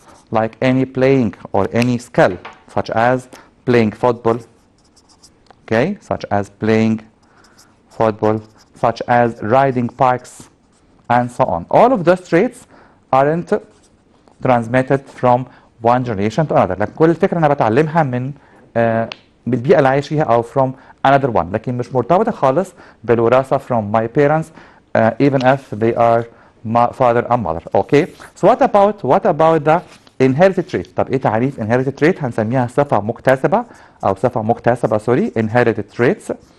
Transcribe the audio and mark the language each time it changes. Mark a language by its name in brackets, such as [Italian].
[English] Like any playing or any skill such as playing football, okay, such as playing football, such as riding bikes and so on. All of those traits aren't transmitted from one generation to another. [Arabic] لكن كل الفكرة أنا بتعلمها من بالبيئة اللي عايش فيها أو [English] from another one، [Arabic] لكن مش مرتبطة خالص بالوراثة [English] from my parents even if they are my father and mother. Okay. So what about the inherited trait؟ [Arabic] طب إيه تعريف inherited trait؟ هنسميها صفة مكتسبة أو صفة مكتسبة [English] sorry inherited traits.